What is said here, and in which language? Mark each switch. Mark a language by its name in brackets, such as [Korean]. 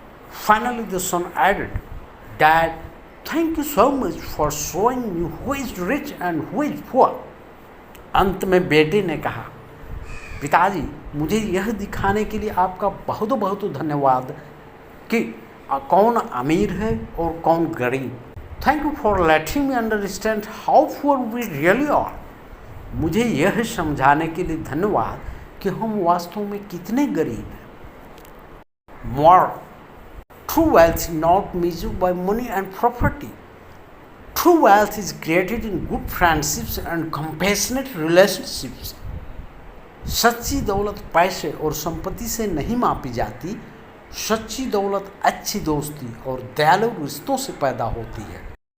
[English] Finally the son added, Dad, thank you so much for showing me who is rich and who is poor. [Hindi] अंत में बेटे ने कहा, पिताजी, मुझे यह दिखाने के लिए आपका बहुत बहुत धन्यवाद कि कौन अमीर है और कौन गरीब. [English] Thank you for letting me understand how poor we really are. [Hindi] मुझे यह समझाने के लिए धन्यवाद कि हम वास्तव में कितने गरीब हैं. [English] More True wealth is not measured by money and property. True wealth is created in good friendships and compassionate relationships. [Hindi] सच्ची दौलत पैसे और संपत्ति से नहीं मापी जाती. सच्ची दौलत अच्छी दोस्ती और दयालु रिश्तों से पैदा होती है.